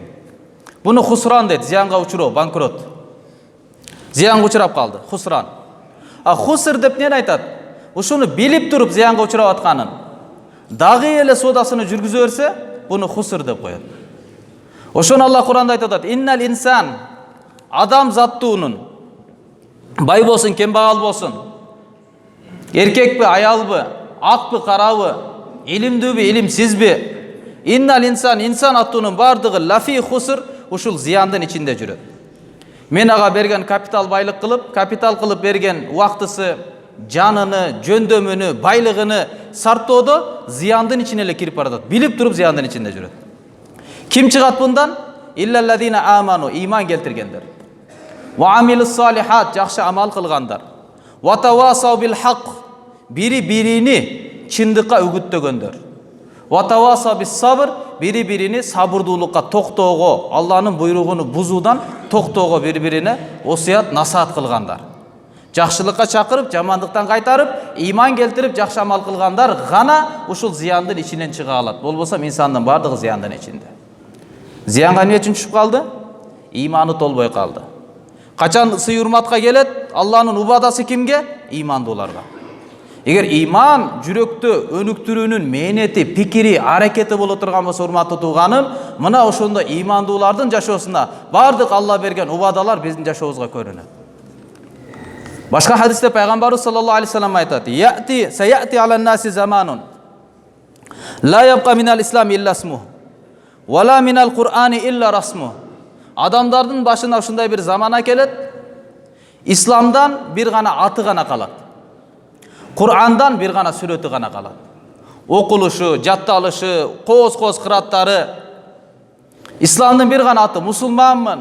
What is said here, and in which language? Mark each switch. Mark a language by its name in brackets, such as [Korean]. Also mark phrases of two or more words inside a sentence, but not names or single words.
[Kyrgyz] Буну хусран дейт, зыянга учуроо, банкрот. Зыянга учурап калды, хусран. А хуср деп эмне айтат? Ушуну билип туруп зыянга учурап атканын, дагы эле содасыны жүргүзө берсе, буну хуср деп коет. Ошону Алла Куранда айтып атат: [Arabic] "إن الإنسان", [Kyrgyz] адам заттуунун, бай болсун, кембагал болсун, эркекпи, аялбы, акпы, карабы, илимдүүбү, илимсизби, [Arabic] إن الإنسان, [Kyrgyz] инсан аттуунун бардыгы [Arabic] لفي خسر, [Kyrgyz] ушул зыяндын ичинде жүрөт. Мен ага берген капитал кылып берген убактысы, жаныны, жөндөмүнү, байлыгыны сарттоодо зыяндын ичине эле кирип баратат. Билип туруп зыяндын ичинде жүрөт. Ким чыгат мындан? [Arabic] إلا الذين آمنوا, [Kyrgyz] иман келтиргендер. [Arabic] وعملوا الصالحات, [Kyrgyz] жакшы амал кылгандар. [Arabic] وتواصوا بالحق, [Kyrgyz] бири-бирини чындыкка үгүттөгөндөр. [Arabic] وتواصوا بالصبر, [Kyrgyz] бири-бирини сабырдуулукка, токтоого, Алланын буйругуну бузуудан токтоого бири-бирине осуят, насаат кылгандар. Жакшылыкка чакырып, жамандыктан кайтарып, иман келтирип, жакшы амал кылгандар гана ушул зыяндын ичинен чыга алат. Болбосо инсандын бардыгы зыяндын ичинде. Зыянга эмне үчүн түшүп калды? Иманы толбой калды. Качан сый урматка келет, Алланын убадасы кимге? Имандууларга. Эгер иман жүрөктө өнүктүрүүнүн мээнети, пикири, аракети боло турган болсо, урматтуу тууганым, мына ошондо имандуулардын жашоосунда бардык Алла берген убадалар биздин жашообузга көрүнөт. Башка хадисте пайгамбарыбыз [Arabic] صلى الله عليه وسلم айтат: "سيأتي على الناس زمان لا يبقى من الإسلام إلا اسمه ولا من القرآن إلا رسمه." [Kyrgyz] Адамдардын башына ушундай бир замана келет, исламдан бир гана аты гана калат. Кур'андан бир гана сүрөтү гана калат. Окулушу, жатталышы, кооз кыраттары. Исламдын бир гана аты: мусулманмын.